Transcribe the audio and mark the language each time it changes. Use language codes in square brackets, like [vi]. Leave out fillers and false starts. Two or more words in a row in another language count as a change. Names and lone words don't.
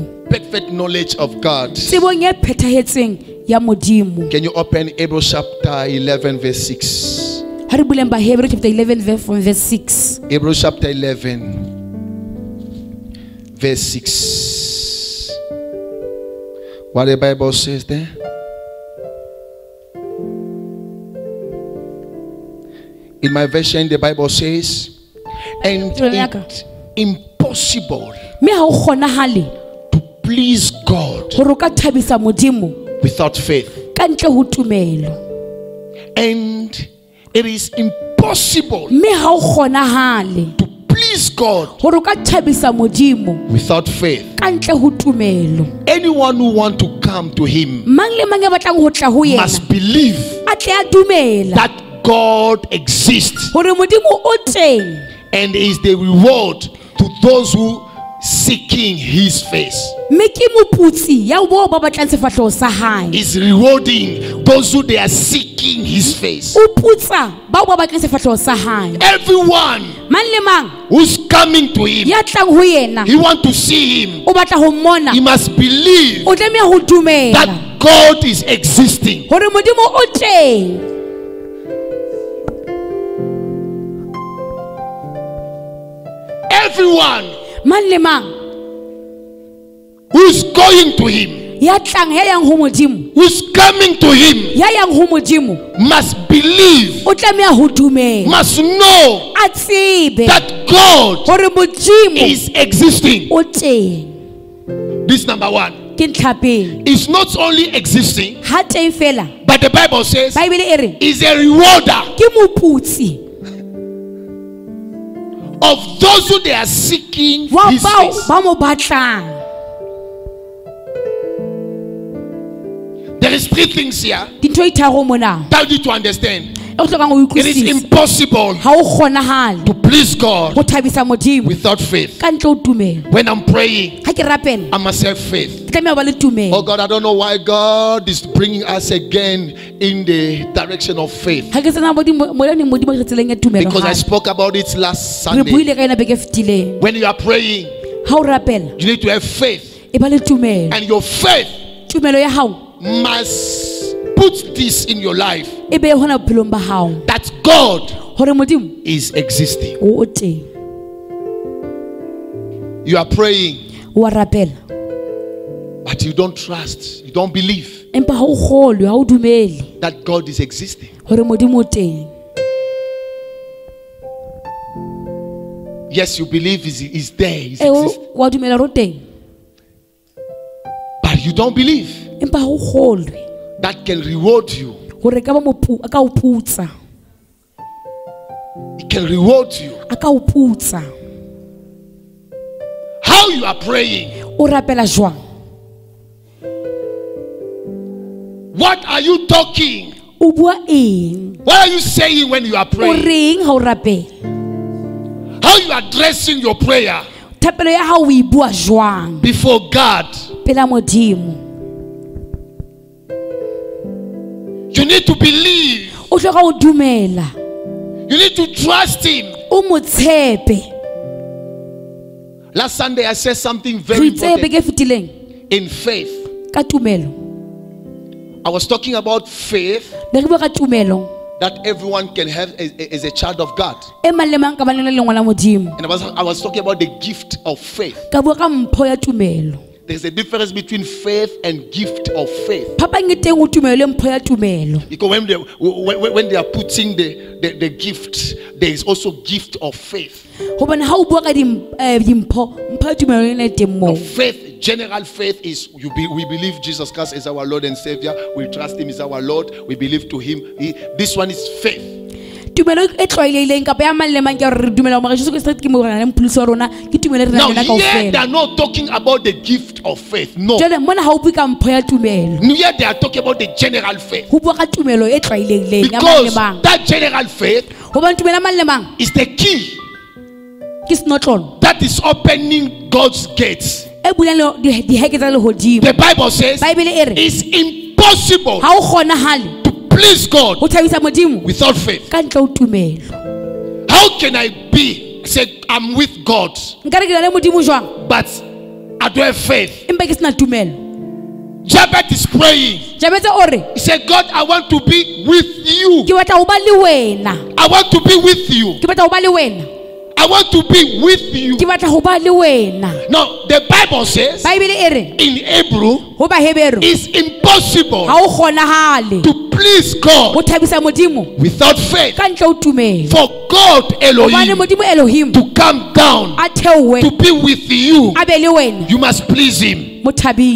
[en] Perfect knowledge of God. [st] tsebong e phethahetseng ya modimo [en] Can you open Hebrews chapter 11 verse 6? [st] ha re buleng ba Hebrew [en] chapter 11 verse 6 Hebrews chapter 11 verse 6. What the Bible says there? In my version, the Bible says, and it's impossible [st] me ha o kgonahale [en] to please God [st] hore o ka thabisa modimo [en] without faith. [st] ka ntle ho tumelo [en] And it is impossible [st] me ha o kgonahale [en] to please God [st] hore o ka thabisa modimo [en] without faith. [st] ka ntle ho tumelo [en] Anyone who wants to come to Him [st] mang le mang ya batlang ho tla ho yena [en] must believe [st] a tle a dumela [en] that God exists [st] hore modimo o teng [en] and is the reward to those who seeking his face. [st] mme ke moputsi ya bo ba batlang sefatlhego sa hae. [en] Is rewarding those who they are seeking his face. [st] O putsa ba ba batlang sefatlhego sa hae. [en] Everyone [st] mang le mang [en] who's coming to him, [st] ya tlang ho yena [en] he want to see him. [st] o batla ho mmona, [en] He must believe [st] o tlameha ho dumela [en] that God is existing. [st] hore modimo o teng. [en] Everyone [st] mang le mang [en] who's going to him, [st] ya tlang ya yang ho modimo, [en] who's coming to him, [st] ya yang ho modimo, [en] must believe, [st] o tlameha ho dumela, [en] must know [st] a tsebe [en] that God [st] hore modimo [en] is existing. [st] o teng. [en] This number one [st] Ke ntlhapeng [en] is not only existing, [st] ha teng fela, [en] but the Bible says [st] Bible e re [en] is a rewarder [st] ke moputsi [en] of those who they are seeking [st] wa [en] his [st] bao [en] face. [st] ba mo batlang. [en] There is three things here [st] Dintho e tharo mona [en] that you need to understand. [st] o hlokang ho [en] It is [st] utlwisisa. [en] impossible [st] Ha o kgonahale [en] to please God [st] ho thabisa modimo [en] without faith. [st] ka ntle ho tumelo. [en] When I'm praying, [st] Ha ke rapela [en] I must have faith. [st] ke tlameha ho ba le Oh tumelo. [en] God, I don't know why God is bringing us again in the direction of faith. [st] Ha ke tsena modimo re tseleng ya tumelo. [en] Because I spoke about it last [st] Re [en] Sunday. [st] buile ka ena beke fetileng. [en] When you are praying, [st] Ha o rapela [en] you need to have faith. [st] e ba le tumelo. [en] And your faith [st] Tumelo ya hao [en] must put this in your life [st] e be hona bophelong ba hao [en] that God [st] hore modimo [en] is existing. [st] o teng. [en] You are praying, [st] Wa rapela [en] but you don't trust, you don't believe [st] empa ha o kgolwe, ha o dumele [en] that God is existing. [st] hore modimo o teng. [en] Yes, you believe he's there, he's [st] E [en] existing, [st] wa dumela ro teng [en] but you don't believe [st] empa ha o kgolwe [en] that can reward you. [st] hore ka ba a ka o putsa, [en] It can reward you. [st] a ka o putsa. [en] How you are praying, [st] O rapela jwang? [en] what are you talking? [st] O bua eng? [en] What are you saying when you are [st] O [en] praying? [st] reng ha o rapela? [en] How you are addressing your prayer [st] Thapelo ya hao o e bua jwang [en] before God? [st] pela modimo? [en] You need to believe. [st] O hloka ho dumela, [en] You need to trust him. [st] o mo tshepe. [en] Last Sunday I said something [st] Re [en] very [st] itse [en] important [st] beke fetileng [en] in faith. [st] ka tumelo. [en] I was talking about faith [st] Ne re bua ka tumelo [en] that everyone can have as a child of God. [st] e mang le mang ka baneng le lengwa la modimo. [en] And I was talking about the gift of faith. [st] Ka bua ka mpho ya tumelo. [en] There's a difference between faith and gift of faith. [st] Phapang e teng ho tumelo le mpho ya tumelo. [en] Because when they are putting the gift, there is also gift of faith. [st] Hobane ha o bua ka dimpho, mpho ya tumelo le ne teng [en] Now, [st] moo. [en] faith, general faith is we believe Jesus Christ is our Lord and Savior. We trust him as our Lord. We believe to him. This one is faith. [st] Tumelo e tlwaelehileng kapa ya mang le mang ke hore re dumela hore Jesu Kriste ke morena le mopholosi wa rona, ke tumelo e re [en] Now [st] nang le [en] here they [st] kaofela. [en] are not talking about the gift of faith. No. [st] Jwale mona ha o bue ka mpho ya tumelo. [en] Here they are talking about the general faith. [st] Ho bua ka tumelo e tlwaelehileng ya mang le [en] Because [st] mang. [en] that general faith [st] Hobane tumelo ya mang le mang [en] is the key [st] ke senotlolo [en] that is opening God's gates. [st] e bulang diheke tsa lehodimo. [en] The Bible says [st] Bible e re [en] it's impossible [st] ha o kgonahale [en] to please God [st] ho thabisa modimo [en] without faith. [st] ka ntle ho tumelo. [en] How can I be? Say I'm with God, [st] Nka re ke na le modimo jwang [en] but I don't have faith. [st] empa ke sena tumelo. [en] Jabez is praying. [st] Jabetse o re [en] He said, God, I want to be with you. [st] ke batla ho ba le wena, [en] I want to be with you. [st] ke batla ho ba le wena, [en] I want to be with you. [st] ke batla ho ba le wena. [en] Now, the Bible says [st] Bible e re [en] in Hebrew, [st] ho Bahebero [en] it's impossible [st] ha o kgonahale [en] to please [st] ho [en] God [st] thabisa modimo [en] without faith. [st] ka ntle ho tumelo. [en] For God, [st] Hobane [en] Elohim, [st] modimo Elohim [en] to come down [st] a theowe [en] to be with you, [st] a be le wena, [en] you must please Him. [st] mo thabise.